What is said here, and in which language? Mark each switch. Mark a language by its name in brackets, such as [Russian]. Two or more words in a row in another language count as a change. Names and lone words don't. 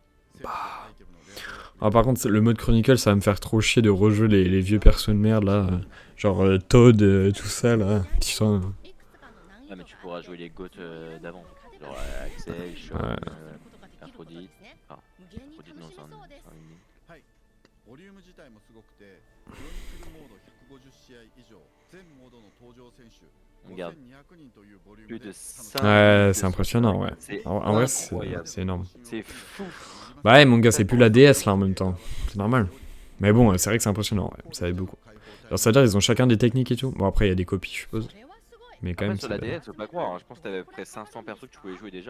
[French] Ah, par contre, le mode Chronicle, ça va me faire trop chier de rejouer les vieux persos de merde là. Genre Toad, tout ça là. Putain. Ah, mais tu pourras jouer les GOAT d'avant. Genre Axel, Sean, Aphrodite. Ah, Aphrodite, non, c'est un mini. [Japanese] ボリューム自体もすごくて、クロニクルモード150試合以上、全モードの登場選手 [French] Regarde, [Japanese] 5200人というボリュー [French] plus [Japanese] ム [French] de [Japanese] で [French] 5 Ouais, c'est impressionnant, ouais. C'est En vrai, incroyable. c'est énorme. C'est fou. Bah ouais, mon gars, c'est plus la DS là en même temps. C'est normal. Mais bon, c'est vrai que c'est impressionnant, ouais. Ça aide beaucoup. Alors, ça veut dire qu'ils ont chacun des techniques et tout. Bon, après, il y a des copies, je suppose. Mais quand Après, même, sur c'est. la DS, faut pas croire, hein. Je pense que t'avais à peu près 500 persos que tu pouvais jouer déjà.